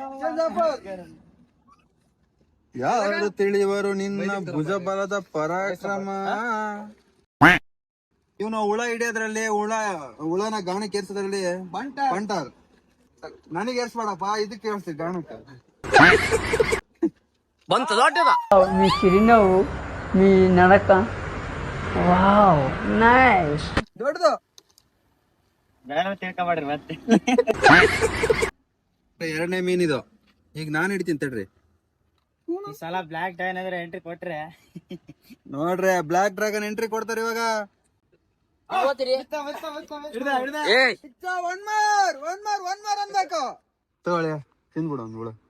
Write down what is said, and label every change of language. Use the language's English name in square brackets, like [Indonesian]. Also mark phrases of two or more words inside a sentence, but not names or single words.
[Kannada] ಯಾರು ತಿಳಿಯುವರು ನಿನ್ನ ಭುಜ ಬಲದ ಪರಾಕ್ರಮ. ಇವನು ಹುಳ ಹಿಡಿಯೋದ್ರಲ್ಲಿ, ಹುಳನ ಗಾಣಕ್ಕೆ ಏರ್ಸೋದ್ರಲ್ಲಿ ಬಂಟಾರ್. ನನಗೆ ಏರ್ಸ್ಬೇಡಪ್ಪ, ಇದಕ್ಕೆ ಏರ್ಸ್ತೀವಿ ಗಾಣಕ್ಕೆ. ಬಂತ ದೊಡ್ಡದ [Telugu] మీ చిరునవ్వు, మీ నడక, [English] wow nice. [Kannada] ದೊಡ್ಡದು ಎರಡನೇ ಮೀನಿದು. ಈಗ ನಾನು ಹಿಡಿತೀನಿ ತಡ್ರಿ. ಈ ಸಲ ಬ್ಲಾಕ್ ಡ್ರ್ಯಾಗನ್ ಅಂದ್ರೆ ಎಂಟ್ರಿ ಕೊಟ್ರೆ ನೋಡ್ರಿ, ಬ್ಲಾಕ್ ಡ್ರ್ಯಾಗನ್ ಎಂಟ್ರಿ ಕೊಡ್ತಾರೆ ಇವಾಗ. ತಗೊಳ್ಳಿ, ತಿಂದ್ಬಿಡು ಒಂದು ಹುಳ.